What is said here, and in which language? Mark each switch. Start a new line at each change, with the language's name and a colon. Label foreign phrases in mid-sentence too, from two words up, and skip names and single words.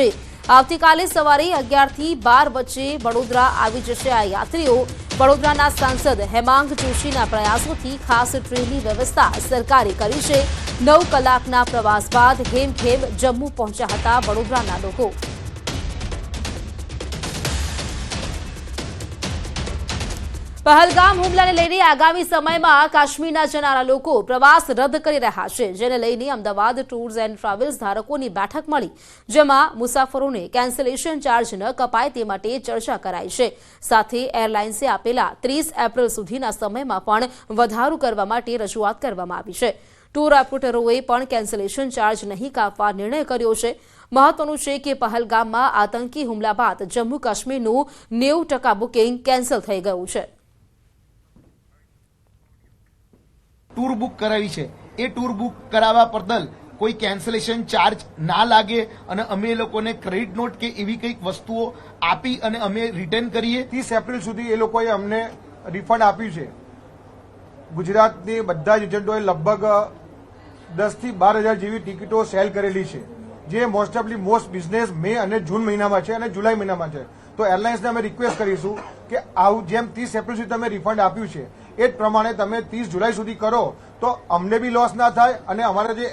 Gujarati: આવતીકાલે સવારે 11 થી 12 વચ્ચે વડોદરા આવી જશે આ યાત્રીઓ। વડોદરાના સાંસદ હેમાંગ જોશીના પ્રયાસોથી ખાસ ટ્રેનની વ્યવસ્થા સરકારે કરી છે। 9 કલાકના પ્રવાસ બાદ હેમખેમ જમ્મુ પહોંચ્યા હતા વડોદરાના લોકો। પહલગામ હુમલાને લઈને આગામી સમયમાં काश्मीરના જનારા લોકો પ્રવાસ રદ કરી રહ્યા છે, જેને લઈને અમદાવાદ
English: tours and travels
Gujarati: ધારકોની બેઠક મળી, જેમાં મુસાફરોને
English: cancellation charge
Gujarati: ન કપાય તે માટે ચર્ચા કરાઈ છે। સાથે એરલાઇન્સે આપેલા 30 એપ્રિલ સુધીના સમયમાં પણ વધારો કરવા માટે રજૂઆત કરવામાં આવી છે। ટૂર ઓપરેટરોએ પણ
English: cancellation charge
Gujarati: નહીં કાપવા નિર્ણય કર્યો છે। મહત્વનું છે કે પહલગામમાં આતંકી હુમલા બાદ જમ્મુ કાશ્મીરનું 90% બુકિંગ કેન્સલ થઈ ગયું છે।
English: tour book
Gujarati: કરાવી છે એ
English: tour book
Gujarati: કરાવા બદલ કોઈ
English: cancellation charge
Gujarati: ના લાગે અને અમે લોકોને
English: credit note
Gujarati: કે એવી કઈક વસ્તુઓ આપી અને અમે રિટર્ન કરીએ। 30 એપ્રિલ સુધી એ લોકોએ અમને રિફંડ આપ્યું છે। ગુજરાતની બધા જ એજંટોએ લગભગ 10 થી 12,000 જેવી ટિકિટો સેल करेली છે, જે
English: most business
Gujarati: મે અને જૂન મહિનામાં છે અને જુલાઈ મહિનામાં છે। તો એરલાઇન્સને અમે રિક્વેસ્ટ કરીશું કે આવું જેમ 30 એપ્રિલ સુધી તમે રિફંડ આપ્યું છે એ જ પ્રમાણે તમે 30 જુલાઈ સુધી કરો, તો અમને બી લોસ ના થાય અને અમારા જે